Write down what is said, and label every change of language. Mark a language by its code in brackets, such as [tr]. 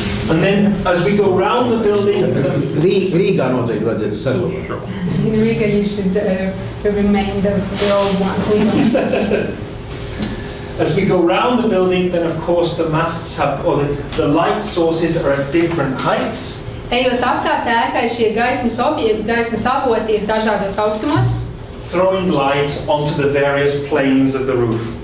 [en] And then, as we go round the building... [lv] Rīgā noteikti vajadzētu saglabāt. [en] In Riga, you should remain the old ones. As we go round the building, then of course the masts have, or the light sources are at different heights. [lv] Ejot apkārt ēkai, šie gaismas objekti, gaismas avoti ir dažādos augstumos. [en] Throwing light onto the various planes of the roof.